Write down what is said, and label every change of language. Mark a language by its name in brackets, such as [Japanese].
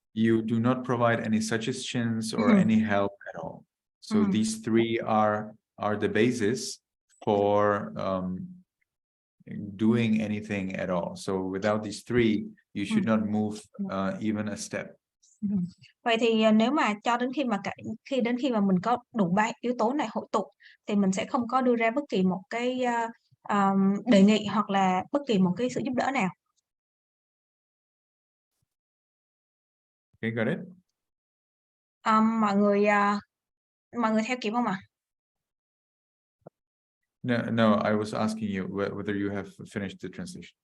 [English] you do not provide any suggestions or Mm-hmm. any help at all. So Mm-hmm. these three are the basis for doing anything at all. So without these three, you should not move even a step. [Vietnamese] Vậy thì nếu mà đến khi mà mình có đủ ba yếu tố này hội tụ thì mình sẽ không có đưa ra bất kỳ một cái đề nghị hoặc là bất kỳ một cái sự giúp đỡ nào. [English] Okay, got it? [Vietnamese] Mọi người theo kịp không ạ? [English] No, I was asking you whether you have finished the translation.